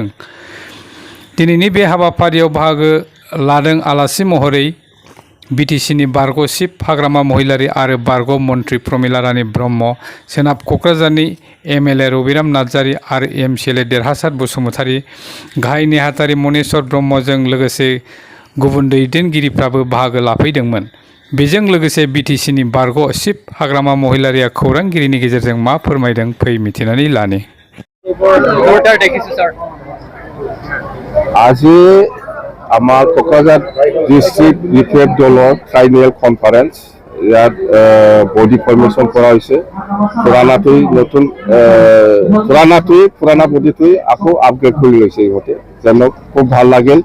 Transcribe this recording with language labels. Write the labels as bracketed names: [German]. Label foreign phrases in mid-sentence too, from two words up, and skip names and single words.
[Bodo] दिनैनि बे हाबाफारियाव बाहागो लादों आलासि महरै BTCनि बारग' चिफ हाग्रामा महिलारी आरो बारग' मन्थ्रि प्रमिला रानी ब्रह्म, सोनाब क'क्राझारनि MLA रबिराम नार्जारी आरो MCLA देरहासार बसुमतारी, गाहाय नेहाथारि मनेश्वर ब्रह्मजों लोगोसे गुबुन दैदेनगिरिफ्राबो बाहागो लाफैदोंमोन। बेजों लोगोसे BTCनि बारग' चिफ हाग्रामा महिलारीया खौरांगिरिनि गेजेरजों मा फोरमायदों फै मिथिनानै लानि। [Assamese] আজি আমাৰ কোকৰাঝাৰ ডিষ্ট্ৰিক্ট BPF দলৰ [English] triennial conference [Assamese] ইয়াত [English] body formation [Assamese] কৰা হৈছে। পুৰাণা বডিটোৱে আকৌ আপগ্ৰেড কৰি লৈছে ইহঁতে, যেন খুব ভাল লাগিল।